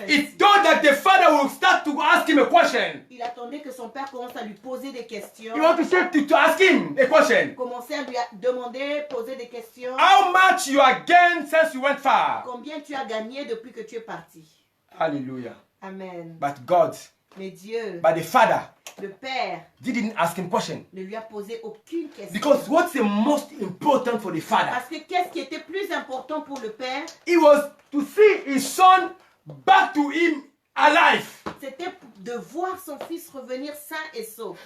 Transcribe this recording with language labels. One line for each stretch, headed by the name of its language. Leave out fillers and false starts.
English: He thought that the father would start to ask him a question.
French: Il attendait que son père commence à lui poser des questions.
English: He wanted to ask him a question.
French: Commençait à lui demander, poser des questions.
English: How much you are gained since you went far?
French: Combien tu as gagné depuis que tu es parti? Hallelujah. Amen.
English: But God,
French: Mais Dieu,
English: but the father
French: le père,
English: didn't ask him question.
French: ne lui a posé aucune question.
English: Because what's the most important for the father?
French: Parce que qu'est-ce qui était plus important pour le père?
English: It was to see his son back to him alive.
French: C'était de voir son fils revenir sain et sauf.